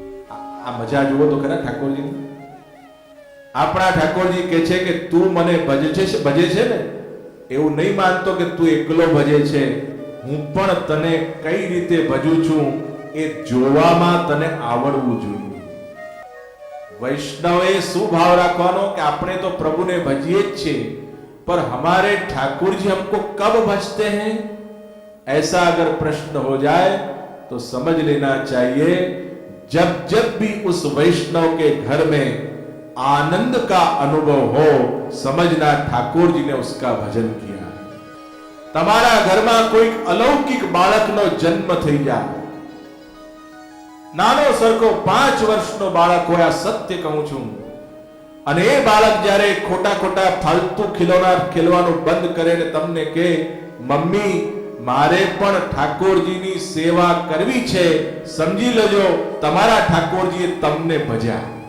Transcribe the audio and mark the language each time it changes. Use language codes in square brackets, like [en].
[gu] આ મજા જુઓ તો ખરા ઠાકોરજી. આપણા ઠાકોરજી કહે છે કે તું મને ભજે છે ને, એવું નહીં માનતો કે તું એકલો ભજે છે, હું પણ તને કઈ રીતે ભજું છું એ જોવામાં તને આવડવું જોઈએ. वैष्णव શું भाव રાખવાનો કે આપણે તો प्रभु ने भजिए छे, [hi] पर हमारे ठाकुर जी हमको कब भजते हैं, ऐसा अगर प्रश्न हो जाए तो समझ लेना चाहिए जब जब भी उस वैष्णव के घर में आनंद का अनुभव हो, समझना ठाकुर जी ने उसका भजन किया. [gu] તમારા ઘરમાં કોઈક અલૌકિક બાળકનો જન્મ થઈ જાય, નાનો સરખો 5 વર્ષનો બાળક હોય, આ સત્ય કહું છું, અને એ બાળક જ્યારે ખોટા ખોટા ફાલતુ ખેલવાનું બંધ કરે ને તમને કહે મમ્મી મારે પણ ઠાકોરજીની સેવા કરવી છે, સમજી લેજો તમારા ઠાકોરજીએ તમને ભજ્યા.